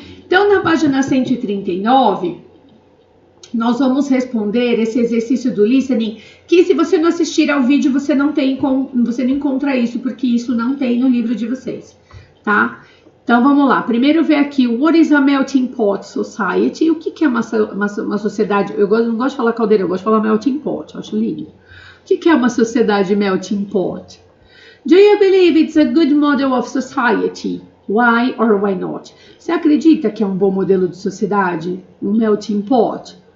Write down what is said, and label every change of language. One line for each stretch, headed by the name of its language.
Portuguese: Então, na página 139, nós vamos responder esse exercício do listening, que se você não assistir ao vídeo, você não encontra isso, porque isso não tem no livro de vocês, tá? Então, vamos lá. Primeiro ver aqui,
English: what is a melting pot society?
Portuguese: O que é uma sociedade? Eu não gosto de falar caldeirão, eu gosto de falar melting pot, eu acho lindo. O que é uma sociedade melting pot?
English: Do you believe it's a good model of society? Why or why not?
Portuguese: Você acredita que é um bom modelo de sociedade? Um melting pot?